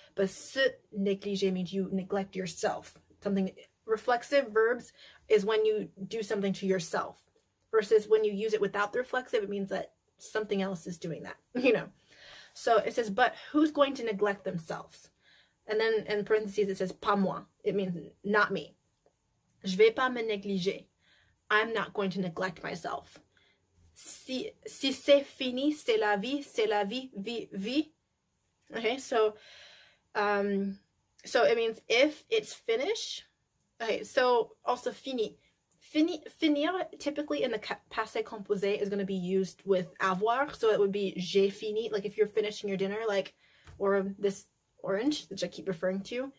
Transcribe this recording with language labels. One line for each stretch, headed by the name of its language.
English: But se négliger means you neglect yourself. Something reflexive verbs is when you do something to yourself, versus when you use it without the reflexive, it means that something else is doing that, you know. So it says, but who's going to neglect themselves? And then in parentheses, it says,
French: pas moi.
English: It means not me.
French: Je vais pas me négliger.
English: I'm not going to neglect myself.
French: Si c'est fini, c'est la vie, vie.
English: Okay, so it means if it's finished. Okay, so also fini. Finir, typically in the passé composé, is going to be used with avoir. So it would be
French: j'ai fini.
English: Like if you're finishing your dinner, like, or this orange, which I keep referring to.